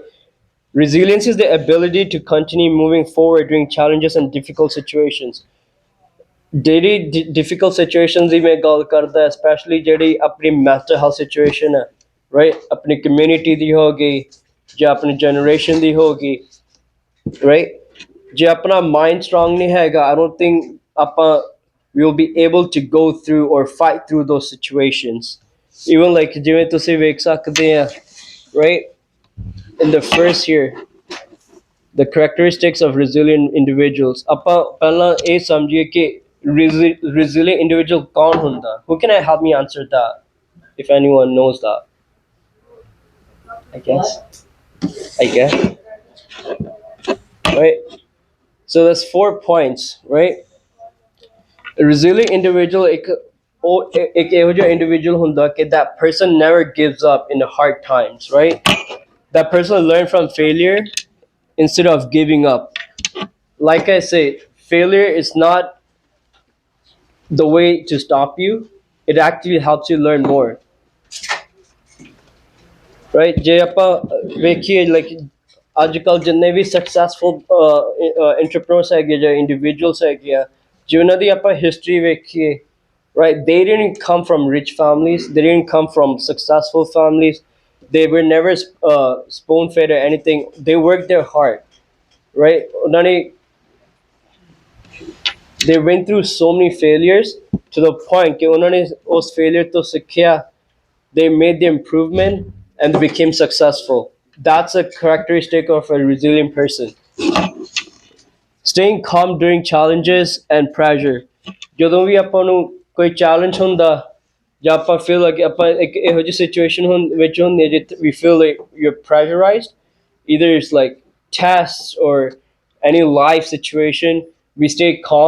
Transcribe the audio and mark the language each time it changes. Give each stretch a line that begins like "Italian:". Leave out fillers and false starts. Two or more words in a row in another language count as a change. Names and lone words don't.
English: Resilience is the ability to continue moving forward during challenges and difficult situations.
Punjabi: ਜਿਹੜੀ
English: difficult situations
Punjabi: ਦੀ ਮੈਂ ਗੱਲ ਕਰਦਾ, especially ਜਿਹੜੀ ਆਪਣੀ
English: mental health situation
Punjabi: ਹੈ, right? ਆਪਣੀ community ਦੀ ਹੋ ਗਈ ਜਾਂ ਆਪਣੀ generation ਦੀ ਹੋ ਗਈ, right? ਜੇ ਆਪਣਾ
English: mind strong
Punjabi: ਨਹੀਂ ਹੈਗਾ,
English: I don't think ਆਪਾਂ we will be able to go through or fight through those situations. Even like
Punjabi: ਜਿਵੇਂ ਤੁਸੀਂ ਵੇਖ ਸਕਦੇ ਆ,
English: right? In the first year, the characteristics of resilient individuals.
Punjabi: ਆਪਾਂ ਪਹਿਲਾਂ ਇਹ ਸਮਝੀਏ ਕਿ
English: resilient individual
Punjabi: ਕੌਣ ਹੁੰਦਾ?
English: Who can help me answer that? If anyone knows that. I guess. Right? So there's 4 points, right? A resilient individual
Punjabi: ਇੱਕ ਇਹੋ ਜਿਹਾ individual ਹੁੰਦਾ ਕਿ
English: that person never gives up in the hard times, right? That person learn from failure instead of giving up. Like I say, failure is not the way to stop you. It actually helps you learn more, right?
Punjabi: ਜੇ ਆਪਾਂ ਵੇਖੀਏ like ਅੱਜ ਕੱਲ੍ਹ ਜਿੰਨੇ ਵੀ
English: successful entrepreneurs
Punjabi: ਹੈਗੇ ਜਾਂ individuals ਹੈਗੇ ਆ, ਜੇ ਉਹਨਾਂ ਦੀ ਆਪਾਂ history ਵੇਖੀਏ,
English: right? They didn't come from rich families. They didn't come from successful families. They were never spoon fed or anything. They worked their hard, right?
Punjabi: ਉਹਨਾਂ ਨੇ
English: they went through so many failures to the point
Punjabi: ਕਿ ਉਹਨਾਂ ਨੇ ਉਸ failure ਤੋਂ ਸਿੱਖਿਆ,
English: they made the improvement and they became successful. That's a characteristic of a resilient person. Staying calm during challenges and pressure.
Punjabi: ਜਦੋਂ ਵੀ ਆਪਾਂ ਨੂੰ ਕੋਈ challenge ਹੁੰਦਾ ਜਾਂ ਆਪਾਂ
English: feel like
Punjabi: ਆਪਾਂ ਇੱਕ ਇਹੋ ਜਿਹੀ situation ਵਿੱਚ ਹੁੰਦੇ ਜਿੱਥੇ
English: we feel like you're pressurized, either it's like tests or any life situation, we stay calm.